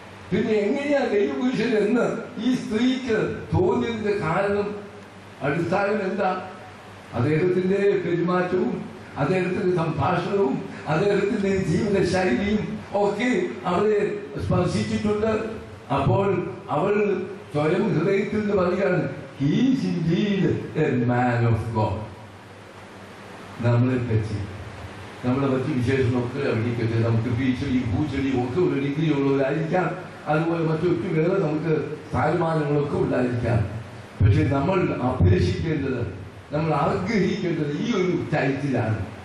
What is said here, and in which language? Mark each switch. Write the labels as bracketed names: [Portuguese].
[Malayalam] പിന്നെ എങ്ങനെയാ ദൈവപുരുഷൻ എന്ന് ഈ സ്ത്രീക്ക് തോന്നിയതിന്റെ കാരണം, അടിസ്ഥാനം എന്താ? അദ്ദേഹത്തിന്റെ പെരുമാറ്റവും, അദ്ദേഹത്തിന്റെ സംഭാഷണവും, അദ്ദേഹത്തിന്റെ ജീവിത ശൈലിയും ഒക്കെ അവരെ സ്പർശിച്ചിട്ടുണ്ട്. അപ്പോൾ അവൾ സ്വയം ഹൃദയത്തിൽ നിന്ന് പറയുകയാണ്, [English] he is indeed a man of God. [Malayalam] നമ്മളെ പറ്റി, നമ്മളെ മറ്റു വിശേഷമൊക്കെ അവിടേക്കൊക്കെ നമുക്ക് ഭൂച്ചെടിയും ഒക്കെ ഒരു ഡിഗ്രി ഉള്ളവരായിരിക്കാം. അതുപോലെ മറ്റൊക്കെ വേറെ നമുക്ക് സ്ഥാനമാനങ്ങളൊക്കെ ഉണ്ടായിരിക്കാം. പക്ഷെ നമ്മൾ അഭിലഷിക്കേണ്ടത്, നമ്മൾ ആഗ്രഹിക്കേണ്ടത് ഈ ഒരു ടൈറ്റിലാണ്.